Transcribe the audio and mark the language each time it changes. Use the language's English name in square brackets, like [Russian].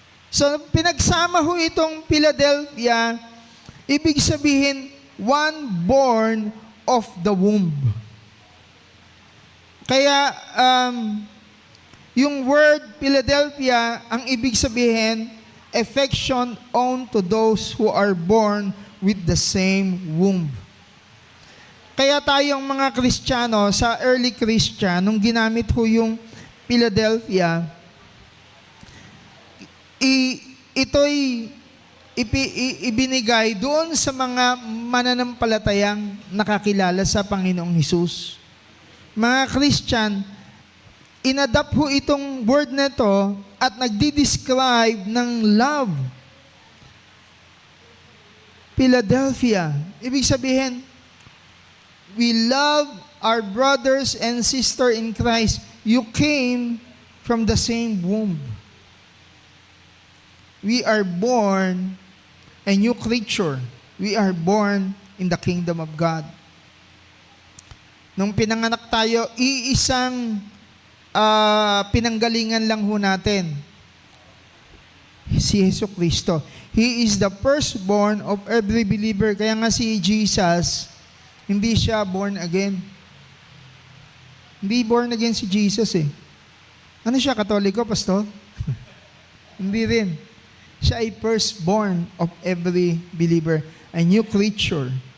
[Filipino] So, pinagsama ho itong Philadelphia, ibig sabihin, [English] one born of the womb. Kaya, yung word Philadelphia, [Filipino] ang ibig sabihin, [English] affection on to those who are born with the same womb. [Filipino] Kaya tayong mga Kristiyano, sa early Christian, nung ginamit ho yung Philadelphia, ito'y ibinigay doon sa mga mananampalatayang nakakilala sa Panginoong Hesus. Mga Christian, inadapt ho itong word na to at nagdi-describe ng love. [English] Philadelphia. [Filipino] Ibig sabihin, [English] we love our brothers and sisters in Christ. You came from the same womb. We are born a new creature. We are born in the kingdom of God. [Filipino] Nung pinanganak tayo, iisang pinanggalingan lang ho natin. [English] Si Yesu Cristo. He is the firstborn of every believer. [Filipino] Kaya nga si Jesus, hindi siya born again. Hindi born again si Jesus eh. Ano siya, Katoliko, Pastor? Hindi rin. Siya ay [English] firstborn of every believer, a new creature.